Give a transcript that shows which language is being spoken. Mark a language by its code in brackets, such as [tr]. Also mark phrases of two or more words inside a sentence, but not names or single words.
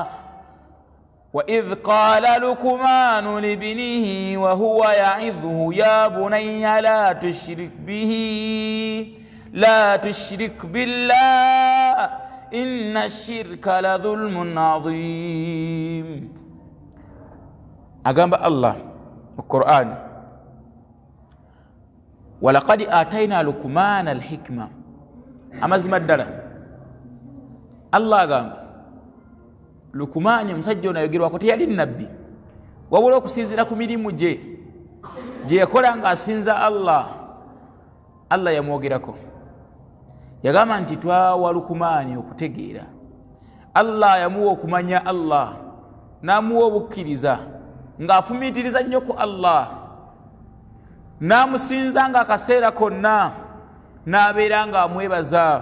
[ar] وإذ قال لقمان لابنه وهو يعظه يا بني لا تشرك بالله إن الشرك لظلم عظيم. أقام الله القرآن ولقد آتينا لقمان الحكمة أمزم الدرة. الله أقام [lg] Luqman musajja ono ayogerwa ko teyali nnabbi wabula okusinziira ku mirimu gye yakola ng'asinza Allah yamwogerako. Yagamba nti twawa Luqman okutegeera. Allah yamuwa okumanya Allah n'amuwa obukkiriza ng'afumiitiriza nnyo ku Allah n'amusinza nga akaseera konna n'abeera nga amwebaza.